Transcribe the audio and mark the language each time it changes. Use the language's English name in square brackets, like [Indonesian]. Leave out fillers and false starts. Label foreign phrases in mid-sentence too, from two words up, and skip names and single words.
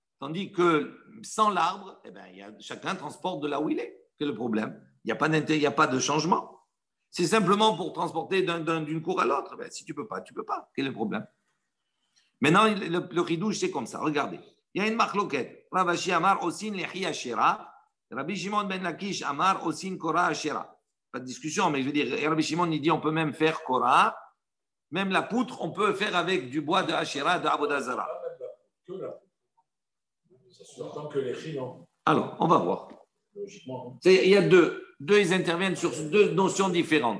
[French] Tandis que sans l'arbre, eh ben, chacun transporte de là où il est. Quel est le problème? Il n'y a pas de changement. C'est simplement pour transporter d'une cour à l'autre. Ben, si tu ne peux pas, tu ne peux pas. Quel est le problème? Maintenant, le ridouche, c'est comme ça. Regardez. Il y a une marloquette. [Hebrew] רב אשי אמר עושין לחי אשרה. רבי שמעון בן לקיש אמר עושין קורה אשרה. [French] Pas de discussion, mais je veux dire, Rabbi Shimon, il dit on peut même faire Kora. Même la poutre, on peut faire avec du bois de Ashera, de Avodazara. Alors, on va voir. Il y a deux, ils interviennent sur deux notions différentes.